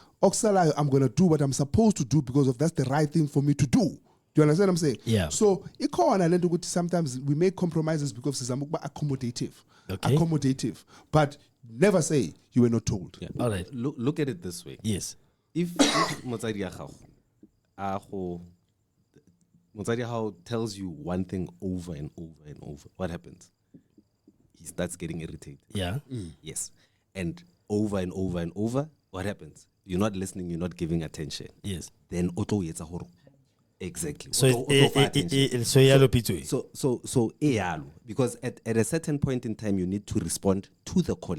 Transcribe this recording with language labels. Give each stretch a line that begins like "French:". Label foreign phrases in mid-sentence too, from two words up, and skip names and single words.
English: Oxala, I'm going to do what I'm supposed to do because that's the right thing for me to do. Do you understand what I'm saying? Yeah. So, sometimes we make compromises because it's accommodative. Okay. Accommodative. But never say you were not told. Yeah. All right. Look at it this way. Yes. If
Tswana: motsadi ya gago motsadi ya gago
English: tells you one thing over and over and over, what happens? He starts getting irritated. Yeah. Yes. And over and over and over, what happens? You're not listening, you're not giving attention. Yes. Then auto yetsa horo. Exactly. So because at a certain point in time you need to respond to the calling.